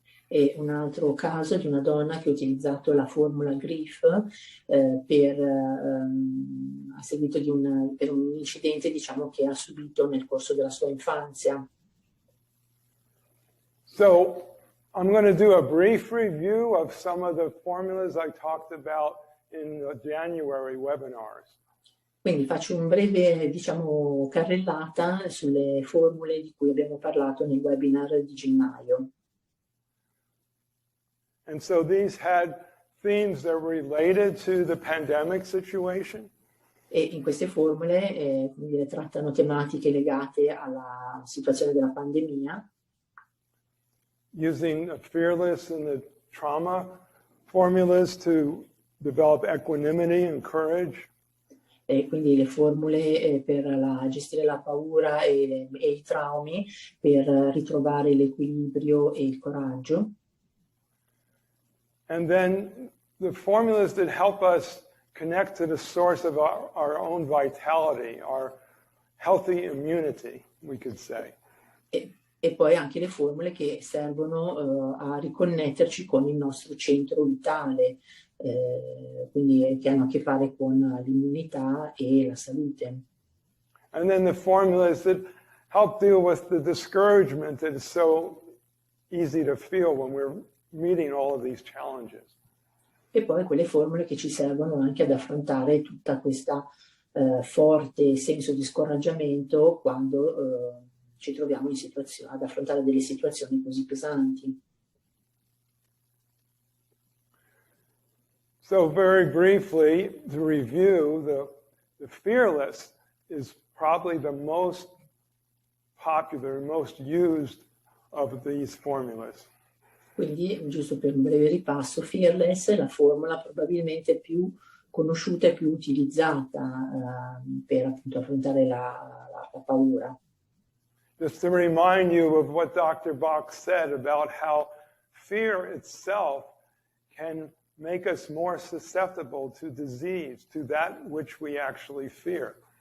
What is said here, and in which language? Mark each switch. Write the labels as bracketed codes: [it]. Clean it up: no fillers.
[it] E un altro caso di una donna che ha utilizzato la formula grief a seguito per un incidente, diciamo, che ha subito nel corso della sua infanzia. [en] So I'm going to do a brief review of some of the formulas I talked about in the January webinars. [it] Quindi faccio un breve, diciamo, carrellata sulle formule di cui abbiamo parlato nel webinar di gennaio. [en] And so these had themes that were related to the pandemic situation. [it] E in queste formule trattano tematiche legate alla situazione della pandemia. [en] Using Fearless and the trauma formulas to develop equanimity and courage. [it] E quindi le formule per gestire la paura e i traumi, per ritrovare l'equilibrio e il coraggio. [en] And then the formulas that help us connect to the source of our own vitality, our healthy immunity, we could say. [it] E poi anche le formule che servono a riconnetterci con il nostro centro vitale, quindi che hanno a che fare con l'immunità e la salute. [en] And then the formulas that help deal with the discouragement that is so easy to feel when we're meeting all of these challenges. [it] E poi quelle formule che ci servono anche ad affrontare tutta questa forte senso di scoraggiamento quando ci troviamo ad affrontare delle situazioni così pesanti. [en] So very briefly, to review, the Fearless is probably the most popular, most used of these formulas. [it] Quindi, giusto per un breve ripasso, Fearless è la formula probabilmente più conosciuta e più utilizzata per appunto affrontare la paura. [en] Just to remind you of what Dr. Bach said about how fear itself can make us more susceptible to disease, to that which we actually fear.